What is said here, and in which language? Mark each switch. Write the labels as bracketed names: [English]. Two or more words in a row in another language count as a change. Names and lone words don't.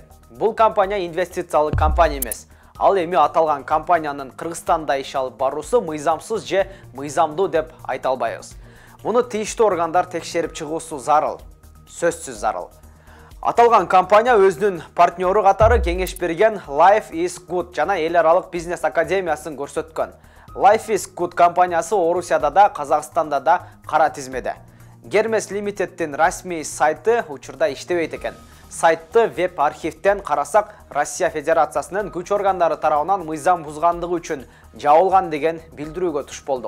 [Kyrgyz] Бул компания инвестициялык компания эмес. Ал эми аталган компаниянын Кыргызстанда иш алып баруусу мыйзамсыз же мыйзамдуу деп айта албайбыз. Муну тийиштүү органдар текшерип чыгуусу зарыл, сөзсүз зарыл. Аталган компания өзүнүн партнеру катары кеңеш берген Life is Good жана эл аралык бизнес академиясын көрсөткөн. Life is Good компаниясы Орусияда да, Казакстанда да кара тизмеде. Hermes Limited'тин расмий сайты учурда иштебейт экен. Сайтты веб-архивтен карасак, Россия Федерациясынын күч органдары тарабынан мыйзам бузгандыгы үчүн жабылган деген билдирүүгө туш болдук.